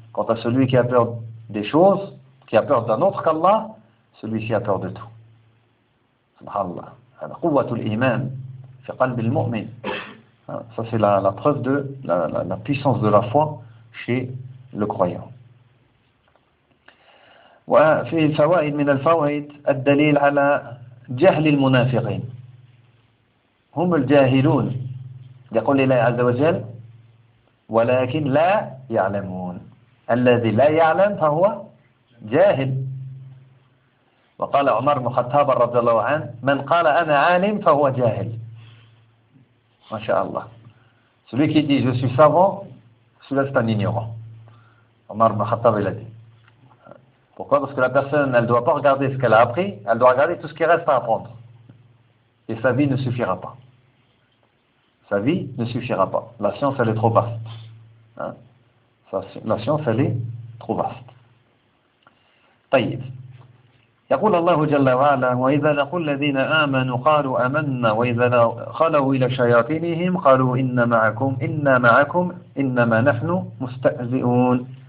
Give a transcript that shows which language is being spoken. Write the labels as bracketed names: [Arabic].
[French] Quant à celui qui a peur des choses, qui a peur d'un autre qu'Allah, celui-ci a peur de tout. Subhanallah. [Arabic] Al quwwatul iman fi qalbi al mu'min. [French] Ça, c'est la preuve de la puissance de la foi chez le croyant. [Arabic] وفي الفوائد من الفوائد الدليل على جهل المنافقين هم الجاهلون يقول الله عز وجل ولكن لا يعلمون الذي لا يعلم فهو جاهل وقال عمر بن الخطاب رضي الله عنه من قال انا عالم فهو جاهل ما شاء الله [French] celui qui dit je suis savant celui-là c'est un ignorant [Arabic] عمر بن الخطاب [French] il a dit. Pourquoi? Parce que la personne, elle ne doit pas regarder ce qu'elle a appris, elle doit regarder tout ce qui reste à apprendre. Et sa vie ne suffira pas. Sa vie ne suffira pas. La science, elle est trop vaste. Hein? La science, elle est trop vaste. [Arabic] Tayyib. يقول الله جل وعلا وإذا لقوا الذين آمنوا قالوا آمنا وإذا خلوا إلى شياطينهم قالوا إنا معكم إنما نحن مستهزئون.